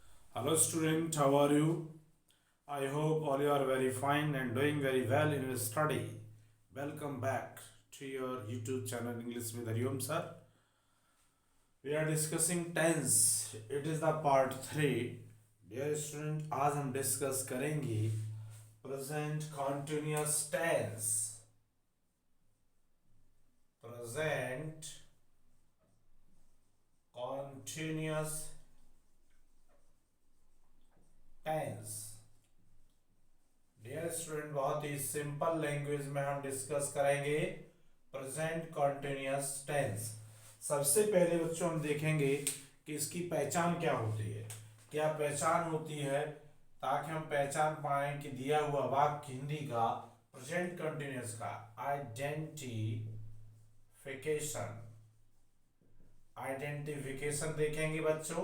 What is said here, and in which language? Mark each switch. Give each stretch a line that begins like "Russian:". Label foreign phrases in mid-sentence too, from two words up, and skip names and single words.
English: Hello student, how are you? I hope all you are very fine and doing very well in your study. Welcome back to your YouTube channel English with Hariom sir. We are discussing tense. It is the part 3. Dear student,
Hindi: आज हम डिस्कस करेंगे
English: present continuous tense. Present continuous tense. dear student,
Hindi: बहुत ही
English: simple language
Hindi: में हम डिस्कस करेंगे
English: present continuous tense.
Hindi: सबसे पहले बच्चों हम देखेंगे कि इसकी पहचान क्या होती है, क्या पहचान होती है, ताकि हम पहचान पाएं कि दिया हुआ वाक्य हिंदी का
English: present continuous
Hindi: का आइडेंटिफिकेशन देखेंगे बच्चों।